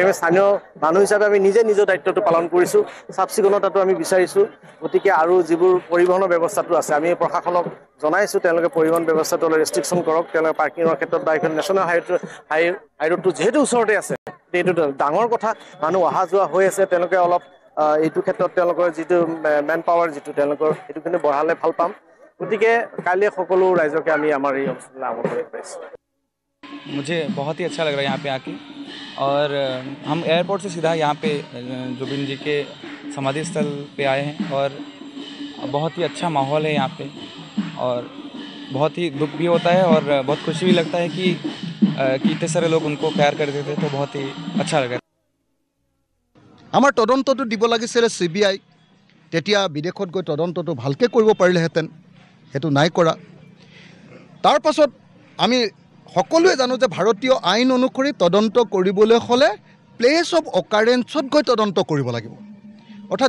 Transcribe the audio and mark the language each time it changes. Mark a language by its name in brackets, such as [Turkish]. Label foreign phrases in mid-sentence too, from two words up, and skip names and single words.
[Assamese] আমি স্থানীয় মানুহ হিচাপে আমি নিজে নিজৰ দায়িত্বটো পালন কৰিছোঁ চাফ চিকুণতাটো আমি বিচাৰিছোঁ গতিকে আৰু যিবোৰ পৰিবহণৰ ব্যৱস্থাটো আছে আমি প্ৰশাসনক জনাইছোঁ তেওঁলোকে পৰিবহণ ব্যৱস্থাটো অলপ ৰেষ্ট্ৰিকশ্যন কৰক তেওঁলোকে পাৰ্কিঙৰ ক্ষেত্ৰত বা এইখন নেশ্যনেল হাইৰোডটো যিহেতু ওচৰতে আছে এইটো ডাঙৰ কথা মানুহ অহা যোৱা হৈ আছে তেওঁলোকে অলপ এইটো ক্ষেত্ৰত তেওঁলোকৰ যিটো মেন পাৱাৰ যিটো তেওঁলোকৰ সেইটো কিন্তু বঢ়ালে ভাল পাম গতিকে কাইলৈ সকলো ৰাইজকে আমি আমাৰ এই অঞ্চললৈ আমন্ত্ৰণ কৰিছোঁ [Hindi] मुझे बहुत ही अच्छा लग रहा है यहाँ पे आके और हम एयरपोर्ट से सीधा यहाँ पे जुबिन जी के समाधि स्थल पे आए हैं और बहुत ही अच्छा माहौल है यहाँ पे और बहुत ही दुख भी होता है और बहुत खुशी भी लगता है कि इतने सारे लोग उनको प्यार करते थे तो बहुत ही अच्छा लगा [Assamese] আমাৰ তদন্তটো দিব লাগিছিলে CBI তেতিয়া বিদেশত গৈ তদন্তটো ভালকৈ কৰিব পাৰিলেহেঁতেন সেইটো নাই কৰা তাৰ পাছত আমি সকলোৱে জানো যে ভাৰতীয় আইন অনুসৰি তদন্ত কৰিবলৈ হ'লে প্লেচ অফ অকাৰেঞ্চত গৈ তদন্ত কৰিব লাগিব অৰ্থাৎ